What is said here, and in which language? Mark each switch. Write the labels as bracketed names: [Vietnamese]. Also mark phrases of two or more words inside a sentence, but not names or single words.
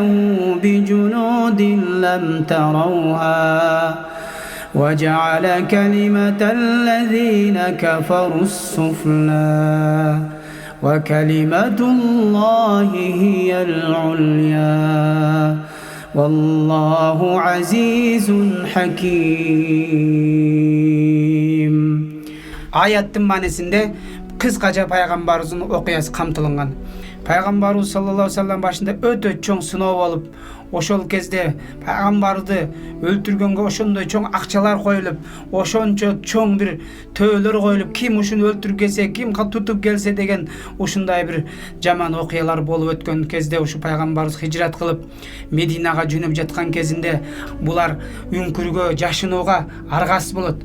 [Arabic] بجنود لم تروها وجعل كلمة الذين كفروا السفلى وكلمة الله هي العليا والله عزيز حكيم. [Kyrgyz] Аяттын маанисинде кыскача пайгамбарыбыздын окуясы камтылган. Пайгамбарыбыз [Arabic] صلى الله عليه وسلم [Kyrgyz] башында өтө чоң сыноо болуп, ошол кезде пайгамбарды өлтүргөнгө ошондой чоң акчалар коюлуп, ошончо чоң бир төөлөр коюлуп, ким ушуну өлтүрүп келсе, ким тутуп келсе деген ушундай бир жаман окуялар болуп өткөн кезде ушу пайгамбарыбыз хижрат кылып Мединага жөнөп жаткан кезинде булар үңкүргө, жашынууга аргасыз болот.